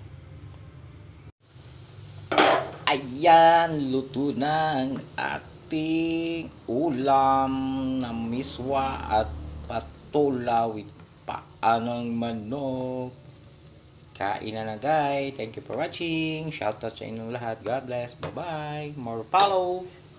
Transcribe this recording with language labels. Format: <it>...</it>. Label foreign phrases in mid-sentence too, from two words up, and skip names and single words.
<tl>Ayan, luto na ang ating ulam na miswa at patula with paanang manok. Kain na guys.</tl> <en>Thank you for watching.</en> <tl>Shoutout sa inyong lahat.</tl> <en>God bless. Bye-bye. More follow.</en>